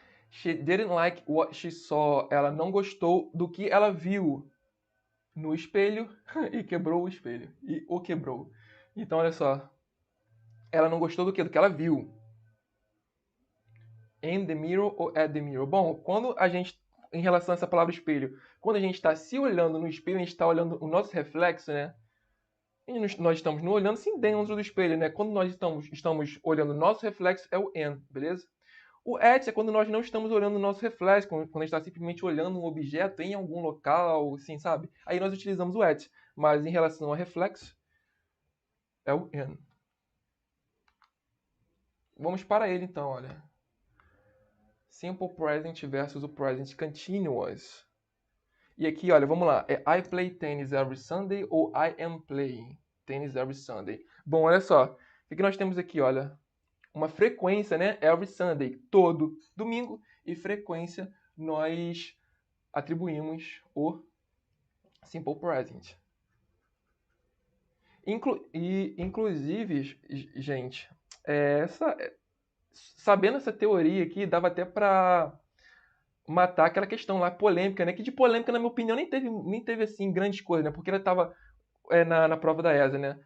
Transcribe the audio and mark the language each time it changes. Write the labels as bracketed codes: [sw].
[en] She didn't like what she saw. [pt] Ela não gostou do que ela viu no espelho e quebrou o espelho. E o quebrou. Então, olha só. Ela não gostou do quê? Do que ela viu. [en] In the mirror ou at the mirror? [pt] Bom, quando a gente, em relação a essa palavra espelho, quando a gente está se olhando no espelho, a gente está olhando o nosso reflexo, né? E nós estamos nos olhando sim dentro do espelho, né? Quando nós estamos olhando o nosso reflexo, é o in, beleza? O at é quando nós não estamos olhando o nosso reflexo, quando a gente está simplesmente olhando um objeto em algum local, assim, sabe? Aí nós utilizamos o at. Mas em relação ao reflexo, é o in. Vamos para ele então, olha. Simple present versus o present continuous. E aqui, olha, vamos lá. [en] É I play tennis every Sunday ou I am playing tennis every Sunday? [pt] Bom, olha só. O que nós temos aqui, olha? Uma frequência, né? [en] Every Sunday, [pt] todo domingo. E frequência, nós atribuímos o simple present. Inclusive, gente, sabendo essa teoria aqui, dava até para matar aquela questão lá polêmica, né? Que de polêmica, na minha opinião, nem teve assim grandes coisas, né? Porque ela estava na prova da ESA, né?